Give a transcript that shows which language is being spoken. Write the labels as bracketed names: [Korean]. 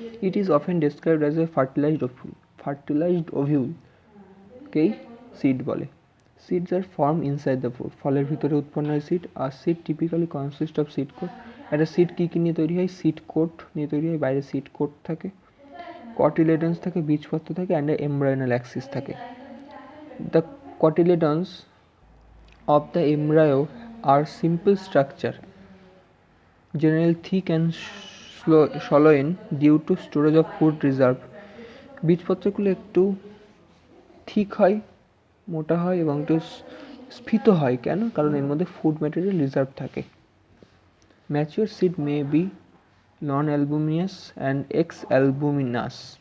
[English] it is often described as a fertilized ovule [Bangla] কেই seed বলে। [English] seeds are form inside the fruit, [Bangla] ফলের ভিতরে উৎপন্ন হয় seed. আর [English] Seed typically consist of seed coat. [Bangla] একটা seed কী কী নিয়ে তৈরি হয়? সিড কোট নিয়ে তৈরি হয়, বাইরে সিড কোট থাকে, কটিলেডন্স থাকে, বীজপত্র থাকে, অ্যান্ড এমব্রায়োনাল অ্যাক্সিস থাকে। [English] The cotyledons of the embryo are simple structure, generally thick and swollen due to storage of food reserve. [Bangla] বীজপত্রগুলো একটু থিক হয়, মোটা হয় এবং একটু স্ফীত হয়। কেন? কারণ এর মধ্যে ফুড ম্যাটেরিয়াল রিজার্ভ থাকে। [English] Mature seed may be non albuminous and exalbuminous.